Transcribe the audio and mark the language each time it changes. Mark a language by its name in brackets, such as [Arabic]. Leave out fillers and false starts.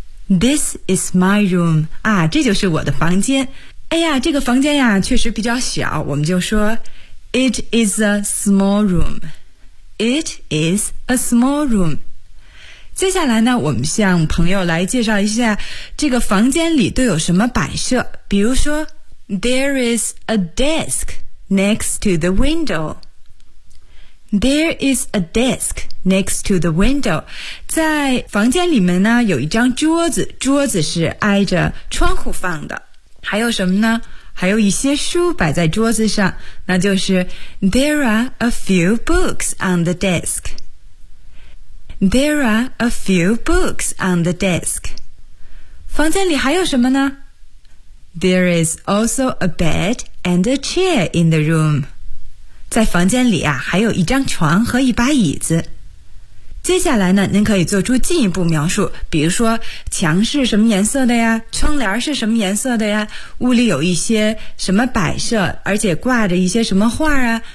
[English] This is my room. [Chinese] 啊，这就是我的房间。哎呀，这个房间呀确实比较小，我们就说 [English] It is a small room. It is a small room. [Chinese] 接下来呢，我们向朋友来介绍一下这个房间里都有什么摆设。比如说 [English] There is a desk next to the window. There is a desk next to the window. [Chinese] 在房间里面呢，有一张桌子，桌子是挨着窗户放的。还有什么呢？还有一些书摆在桌子上，那就是 [English] There are a few books on the desk. There are a few books on the desk. [Chinese] 房间里还有什么呢？ [English] There is also a bed and a chair in the room. [Chinese] 在房间里啊，还有一张床和一把椅子。接下来呢，您可以做出进一步描述，比如说墙是什么颜色的呀，窗帘是什么颜色的呀，屋里有一些什么摆设，而且挂着一些什么画啊。